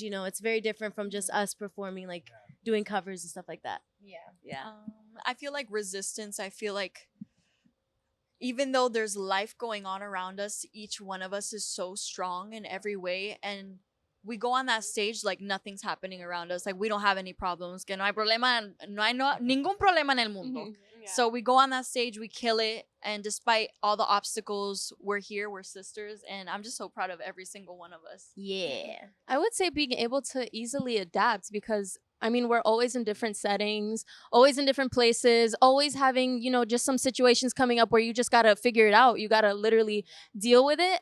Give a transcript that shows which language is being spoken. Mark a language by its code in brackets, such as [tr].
[en] You know, it's very different from just us performing, like doing covers and stuff like that. Yeah. I feel like resistance. I feel like even though there's life going on around us, each one of us is so strong in every way. And we go on that stage like nothing's happening around us. Like we don't have any problems. [es] Que no hay problema, ningún problema en el mundo. [en] So we go on that stage, we kill it. And despite all the obstacles, we're here, we're sisters. And I'm just so proud of every single one of us. Yeah. I would say being able to easily adapt because I mean, we're always in different settings, always in different places, always having, you know, just some situations coming up where you just got to figure it out. You got to literally deal with it.